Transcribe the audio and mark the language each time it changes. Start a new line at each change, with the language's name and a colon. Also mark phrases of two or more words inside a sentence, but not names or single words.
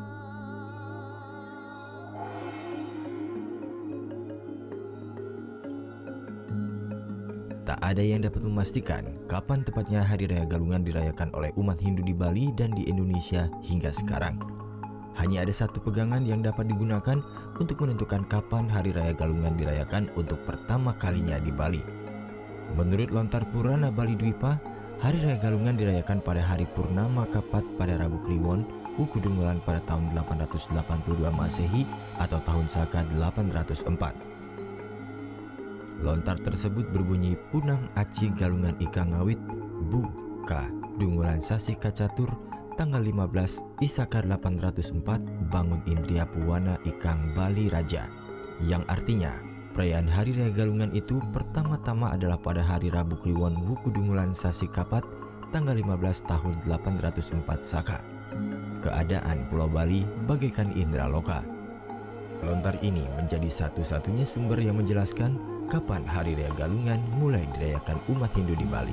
Indonesian: Tak ada yang dapat memastikan kapan tepatnya Hari Raya Galungan dirayakan oleh umat Hindu di Bali dan di Indonesia hingga sekarang. Hanya ada satu pegangan yang dapat digunakan untuk menentukan kapan Hari Raya Galungan dirayakan untuk pertama kalinya di Bali. Menurut Lontar Purana Bali Dwipa, Hari Raya Galungan dirayakan pada hari Purnama Kapat pada Rabu Kliwon, Huku Dungulan pada tahun 882 Masehi atau tahun Saka 804. Lontar tersebut berbunyi
Kawi: Punang Aci Galungan Ika Ngawit Bu Ka Dungulan Sasi Kacatur tanggal 15 Isaka 804 Bangun Indria Puwana Ikang Bali Raja,
Indonesian: yang artinya perayaan Hari Raya Galungan itu pertama-tama adalah pada hari Rabu Kliwon Huku Dungulan Sasi Kapat tanggal 15 tahun 804 Saka. Keadaan Pulau Bali bagaikan indra loka. Lontar ini menjadi satu-satunya sumber yang menjelaskan kapan Hari Raya Galungan mulai dirayakan umat Hindu di Bali.